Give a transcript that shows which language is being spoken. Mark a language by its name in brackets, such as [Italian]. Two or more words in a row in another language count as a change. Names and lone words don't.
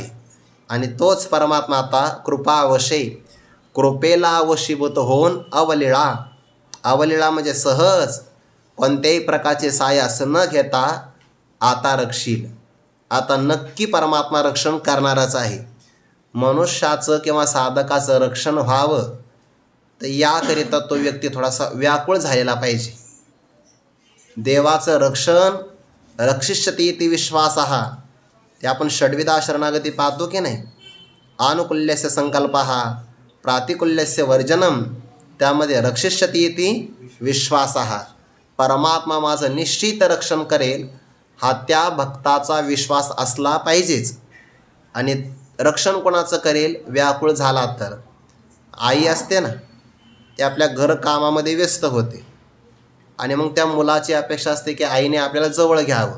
[Marathi] आणि तोच परमात्मा आता कृपावशे, कृपेला वशीभूत होऊन अवलिळा, अवलिळा म्हणजे सहज, कोणत्याही प्रकारचे सायास न घेता आता रक्षील. आता नक्की परमात्मा रक्षण करणारच आहे. मनुष्याचं किंवा साधकाचं रक्षण व्हावं तर याकरिता तो व्यक्ती थोडासा व्याकुळ झालेला पाहिजे. देवाचं रक्षण [Sanskrit] रक्षिष्यति इति विश्वासः, [Marathi] ते आपण षड्विधा शरणागती पाहतो की नाही. [Sanskrit] आनुकूल्यस्य संकल्पः प्रातिकूल्यस्य वर्जनम, त्यामध्ये रक्षिष्यति इति विश्वासः, [Marathi] परमात्मा माझं निश्चित रक्षण करेल हा त्या भक्ताचा विश्वास असला पाहिजेच. आणि रक्षण कोणाचं करेल? व्याकुळ झाला तर. आई असते ना, ते आपल्या घरकामामध्ये व्यस्त होते आणि मग त्या मुलाची अपेक्षा असते की आईने आपल्याला जवळ घ्यावं.